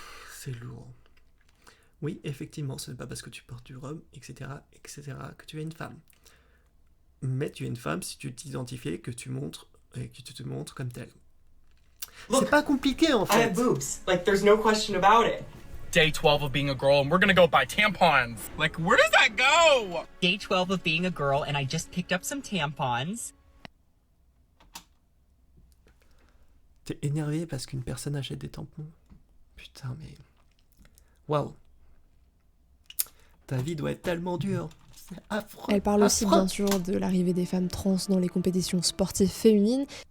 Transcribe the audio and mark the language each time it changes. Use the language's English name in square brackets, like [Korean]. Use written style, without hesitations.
[French] C'est lourd. Oui, effectivement, ce n'est pas parce que tu portes du robe, etc., que tu es une femme. Mais tu es une femme si tu t'identifies, que tu montres et que tu te montres comme telle. C'est pas compliqué en [English] I [French] fait. [English] have boobs. Like, there's no question about it. Day 12 of being a girl and we're gonna go buy tampons. Like, where does that go? Day 12 of being a girl and I just picked up some tampons. [French] T'es énervé parce qu'une personne achète des tampons. Putain, mais... Waouh. Ta vie doit être tellement dure. C'est affreux. Elle parle aussi bien sûr de l'arrivée des femmes trans dans les compétitions sportives féminines.